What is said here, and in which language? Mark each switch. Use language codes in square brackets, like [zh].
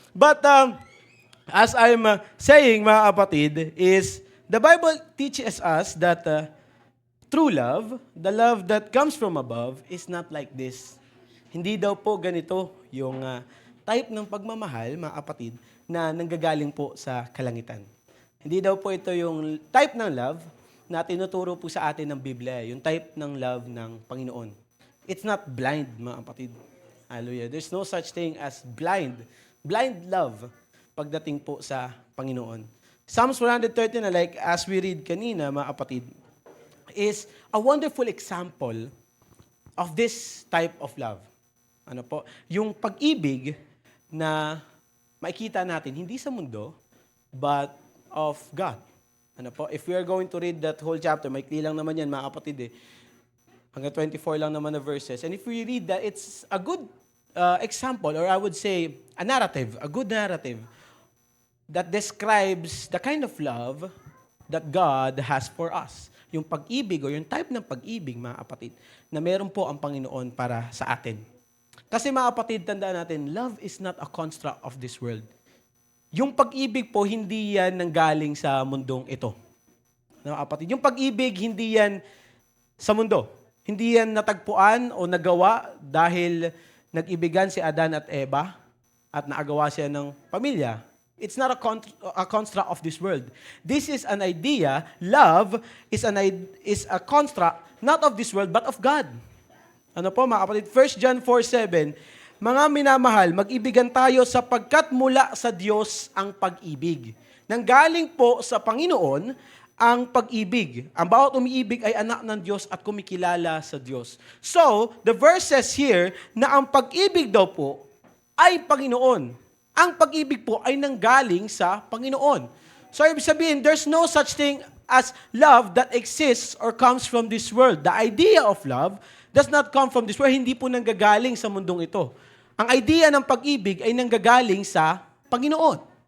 [en] But, as I'm saying, mga kapatid, is the Bible teaches us that true love, the love that comes from above, is not like this. [tl] Hindi daw po ganito yung type ng pagmamahal, mga kapatid, na nanggagaling po sa kalangitan. Hindi daw po ito yung type ng love na tinuturo po sa atin ng Biblia, yung type ng love ng Panginoon. [en] It's not blind, mga kapatid. Hallelujah. There's no such thing as blind love [tl] pagdating po sa Panginoon. [en] Psalms 130 na like as we read [tl] kanina, mga kapatid, [en] is a wonderful example of this type of love. [tl] Yung pag-ibig na makikita natin hindi sa mundo, [en] but of God. If we are going to read that whole chapter, [tl] maikli lang naman yan, mga kapatid Hanggang 24 lang naman na verses. [en] And if we read that, it's a good example, or I would say a narrative, a good narrative, that describes the kind of love that God has for us. [tl] Yung pag-ibig o yung type ng pag-ibig, mga kapatid, na meron po ang Panginoon para sa atin. Kasi mga kapatid, tandaan natin, [en] love is not a construct of this world. [tl] Yung pag-ibig po, hindi yan nanggaling sa mundong ito. Mga kapatid, yung pag-ibig, hindi yan sa mundo. Hindi yan natagpuan o nagawa dahil nag-ibigan si Adan at Eva at naagawa siya ng pamilya. [en] It's not a construct of this world. This is an idea. Love is a construct not of this world but of God. [tl] Ano po mga kapatid? 1 John 4:7, mga minamahal, mag-ibigan tayo sapagkat mula sa Diyos ang pag-ibig. Nanggaling po sa Panginoon ang pag-ibig. Ang bawat umiibig ay anak ng Diyos at kumikilala sa Diyos. [en] So, the verse says here [tl] na ang pag-ibig daw po ay Panginoon. Ang pag-ibig po ay nanggaling sa Panginoon. So, ibig sabihin, [en] there's no such thing as love that exists or comes from this world. The idea of love does not come from this world. [tl] Hindi po nanggagaling sa mundong ito. Ang idea ng pag-ibig ay nanggagaling sa Panginoon.